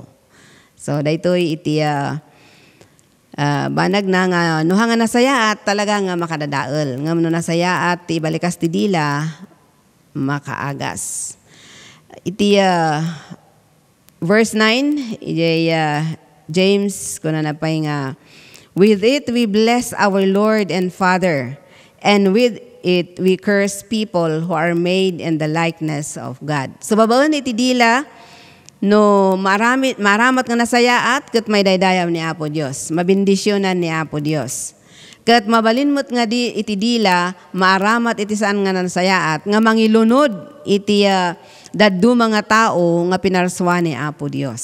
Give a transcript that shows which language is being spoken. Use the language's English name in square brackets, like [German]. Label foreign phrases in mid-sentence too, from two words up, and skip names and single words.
[Iloko] So daytoy iti banag na nga nuha nga nasayaat talaga nga makadadael ngem no nasayaat ti balikas ti dila makaagas. Iti verse 9 iti James kunanapay nga [English] with it we bless our Lord and Father, and with it we curse people who are made in the likeness of God. [Iloko] So babaon iti dila no maramat nga nasayaat ket may daydayam ni Apo Dios, mabindisyonan ni Apo Dios. Ket mabalinmot nga iti dila maaramat iti saan nga nasayaat nga mangilunod iti daddu mga tao nga pinarswa ni Apo Dios.